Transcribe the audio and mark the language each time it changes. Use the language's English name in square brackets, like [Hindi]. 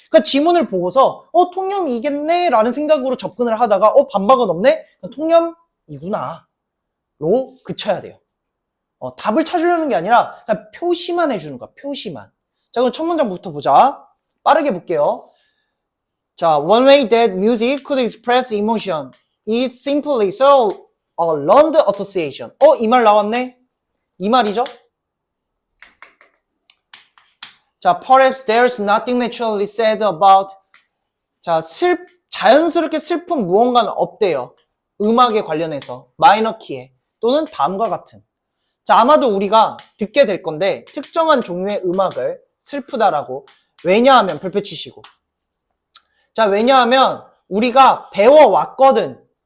[Korean] 그러니까 지문을 보고서 통념이겠네 라는 생각으로 접근을 하다가 반박은 없네? 그럼 통념이구나 로 그쳐야 돼요. 답을 찾으려는 게 아니라 그냥 표시만 해주는 거야. 표시만. 자, 그럼 첫 문장부터 보자. 빠르게 볼게요. [English] 자, one way that music could express emotion is simply through a learned association. [Korean] 이 말 나왔네? 이 말이죠? [English] 자, perhaps there's nothing naturally said about. [Korean] 자, 자연스럽게 슬픈 무언가는 없대요. 음악에 관련해서. 마이너 키에. 또는 다음과 같은. 자, 아마도 우리가 듣게 될 건데 특정한 종류의 음악을 슬프다라고. 왜냐하면 별표 치시고. 자, 왜냐하면 우리가 배워왔거든.